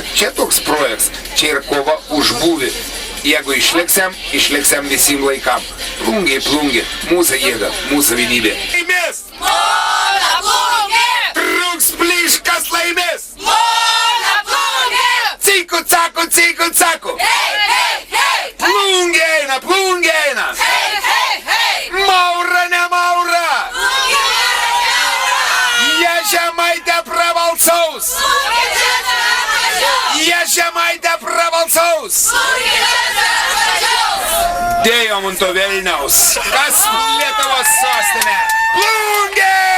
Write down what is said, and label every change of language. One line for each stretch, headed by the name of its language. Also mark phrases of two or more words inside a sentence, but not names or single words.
Lithuanian: Čia toks projektas, čia yra kova už būvį. Jeigu išliksiam visim laikam. Plungė, mūsų jėga, mūsų vienybė. Laimės! Mona Plungė! Truks plyškas laimės! Mona Plungė! Ciku, caku, ciku, caku! Hei, hei, hei! Plungė eina! Hei, hei, hei! Maura, ne Maura! Plungė varo kiaurą! Jie žemaitę prabalsaus! Plungė čia atvažiuos! Jie žemaitę prabalsaus! Plungė čia atvažiuos! Dėjom ant to Vilniaus. Kas Lietuvos sostinė? Plungė!